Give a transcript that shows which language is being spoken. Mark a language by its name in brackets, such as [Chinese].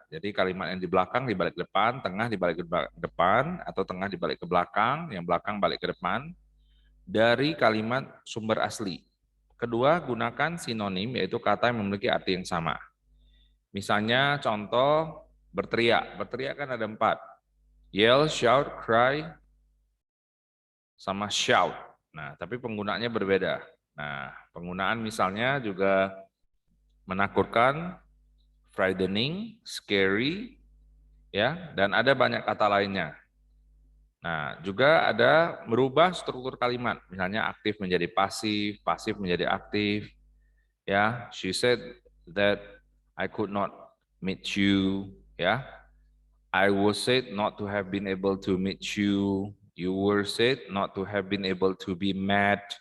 [Indonesian] Jadi kalimat yang di belakang dibalik ke depan, tengah dibalik ke depan, atau tengah dibalik ke belakang, yang belakang balik ke depan, dari kalimat sumber asli. Kedua, gunakan sinonim, yaitu kata yang memiliki arti yang sama. Misalnya contoh berteriak. Berteriak kan ada 4. [English] Yell, shout, cry, [Indonesian] sama [English] shout. [Indonesian] Nah, tapi penggunaannya berbeda. Nah, penggunaan misalnya juga menakutkan, [English] frightening, scary, [Indonesian] ya, dan ada banyak kata lainnya. Nah, juga ada merubah struktur kalimat, misalnya aktif menjadi pasif, pasif menjadi aktif. [English] Ya, she said that I could not meet you. Ya, I was said not to have been able to meet you. You were said not to have been able to be met.